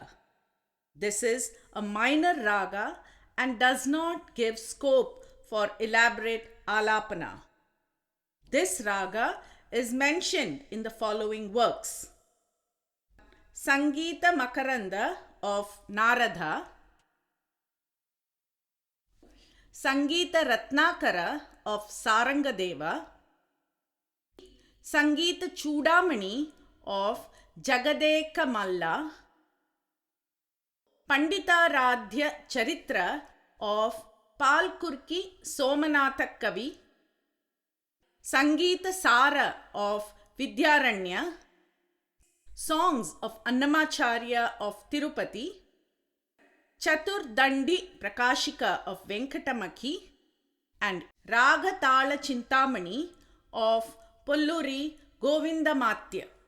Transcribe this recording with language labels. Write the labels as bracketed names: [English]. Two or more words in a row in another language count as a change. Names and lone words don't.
[English] This is a minor raga and does not give scope for elaborate alapana. This raga is mentioned in the following works: Sangeeta Makaranda of Narada, Sangeeta Ratnakara of Sarangadeva, Sangeeta Chudamani of Jagadeka Malla, Panditaradhya Charitra of Palkurki Somanatha Kavi, Sangeeta Sara of Vidyaranya, songs of Annamacharya of Tirupati, Chatur Dandi Prakashika of Venkatamaki, and Ragatala Chintamani of Polluri Govindamatya.